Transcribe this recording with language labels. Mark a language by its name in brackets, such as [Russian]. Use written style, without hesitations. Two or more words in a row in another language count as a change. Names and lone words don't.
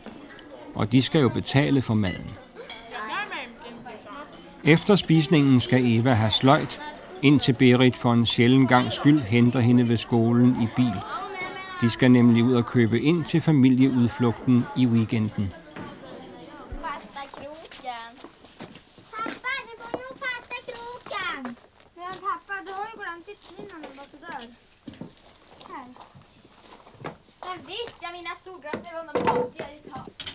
[Danish] Og de skal jo betale for maden. Efter spisningen skal Eva have sløjt, indtil Berit for en sjælden gang skyld henter hende ved skolen i bil. De skal nemlig ud og købe ind til familieudflugten i weekenden. [Swedish] Visst, jag mina solglasögon, de måste jag ju ta.